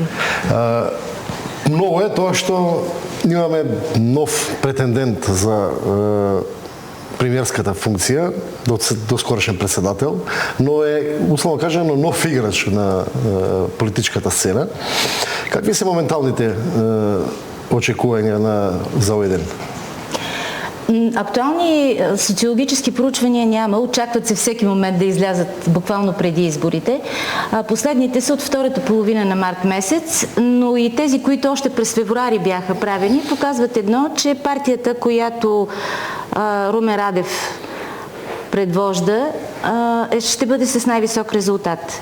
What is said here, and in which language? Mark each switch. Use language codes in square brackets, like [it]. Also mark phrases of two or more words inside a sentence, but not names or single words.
[mk] Много е тоа што имаме нов претендент за премиерската функција, доскорошен председател, но е, условно кажано, нов играч на политичката сцена. Какви се моменталните очекувања за овој ден? [bg] Актуални социологически проучвания няма, очакват се всеки момент да излязат буквално преди изборите. Последните са от втората половина на март месец, но и тези, които още през февруари бяха правени, показват едно, че партията, която Румен Радев предвожда, ще бъде с най-висок резултат.